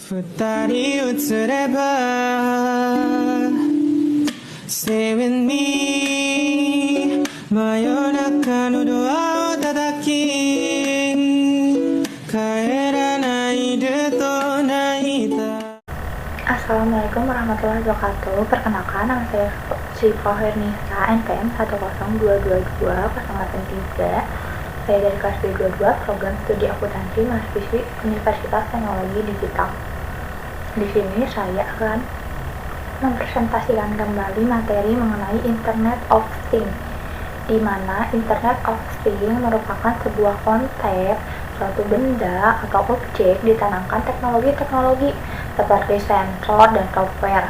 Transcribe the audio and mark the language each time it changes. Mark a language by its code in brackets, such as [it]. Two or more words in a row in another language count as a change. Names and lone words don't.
[ja] 二人映れば [en] Stay with me [ja] 真夜中のドアを叩き帰らないでと泣いた [ar] السلام عليكم ورحمة الله وبركاته. [id] Perkenalkan, nama saya Syifa Hernisa, NPM 102220883. Saya dari kelas B22, program studi akuntansi mahasiswi Universitas Teknologi Digital. Di sini saya akan mempresentasikan kembali materi mengenai [en] Internet of Things, [id] di mana [en] Internet of Things [id] merupakan sebuah konsep suatu benda atau objek ditanamkan teknologi-teknologi seperti sensor dan software.